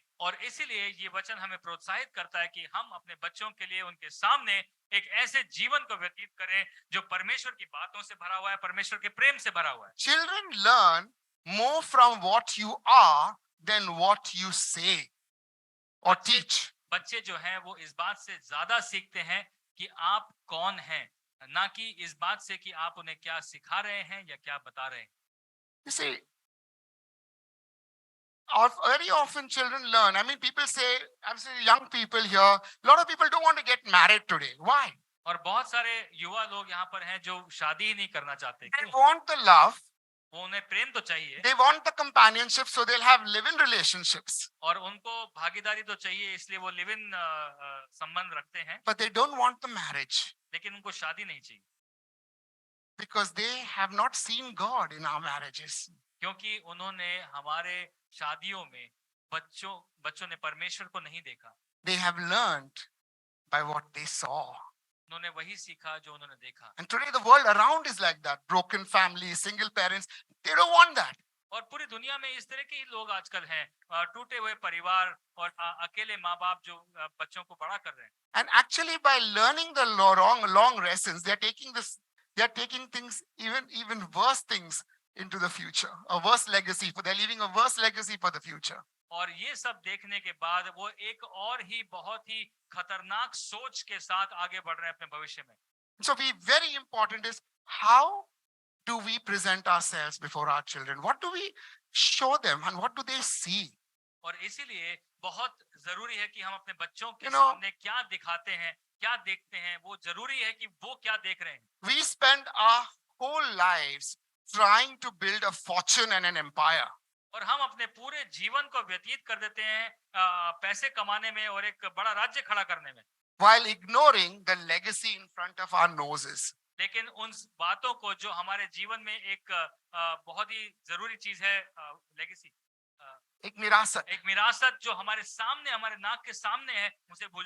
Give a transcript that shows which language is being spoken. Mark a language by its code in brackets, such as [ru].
[hi] और इसीलिए ये वचन हमें प्रोत्साहित करता है कि हम अपने बच्चों के लिए उनके सामने एक ऐसे जीवन को व्यतीत करें जो परमेश्वर की बातों से भरा हुआ है, परमेश्वर के प्रेम से भरा हुआ है। [en] Children learn more from what you are than what you say or teach. [hi] बच्चे जो हैं वो इस बात से ज्यादा सीखते हैं कि आप कौन हैं, ना कि इस बात से कि आप उन्हें क्या सिखा रहे हैं या क्या बता रहे हैं। [en] You see, very often children learn. I mean, people say, I'm saying young people here, a lot of people don't want to get married today. Why? [hi] और बहुत सारे युवा लोग यहाँ पर हैं जो शादी ही नहीं करना चाहते। [en] They [hi] क्यों? [en] want the love, [hi] वो उन्हें प्रेम तो चाहिए [en] they want the companionship, so they'll have live-in relationships. [hi] और उनको भागीदारी तो चाहिए, इसलिए वो लिव इन संबंध रखते हैं, [en] But they don't want the marriage [hi] लेकिन उनको शादी नहीं चाहिए [en] because they have not seen God in our marriages. [hi] क्योंकि उन्होंने हमारे शादियों में बच्चों ने परमेश्वर को नहीं देखा। [en] They have learned by what they saw. [hi] उन्होंने वही सीखा जो उन्होंने देखा। [en] And today the world around is like that. Broken families, single parents, they don't want that. [hi] और पूरी दुनिया में इस तरह के ही लोग आजकल हैं, टूटे हुए परिवार और अकेले माँ बाप जो बच्चों को बड़ा कर रहे हैं। [en] And actually by learning the long lessons, they are taking things, even worse things into the future. A worse legacy, they're leaving a worse legacy for the future. [hi] और ये सब देखने के बाद वो एक और ही बहुत ही खतरनाक सोच के साथ आगे बढ़ रहे हैं अपने भविष्य में। [en] So very important is how do we present ourselves before our children? What do we show them and what do they see? [hi] और इसीलिए बहुत जरूरी है कि हम अपने बच्चों के [en] You know, [hi] सामने क्या दिखाते हैं, क्या देखते हैं, वो जरूरी है कि वो क्या देख रहे हैं। [en] We spend our whole lives trying to build a fortune and an empire. [hi] और हम अपने पूरे जीवन को व्यतीत कर देते हैं पैसे कमाने में और एक बड़ा राज्य खड़ा करने में, [en] while ignoring the legacy in front of our noses. [hi] लेकिन उन बातों को जो हमारे जीवन में एक बहुत ही जरूरी चीज है, लेगेसी, एक विरासत. एक विरासत जो हमारे सामने, हमारे नाक के सामने है, उसे भूल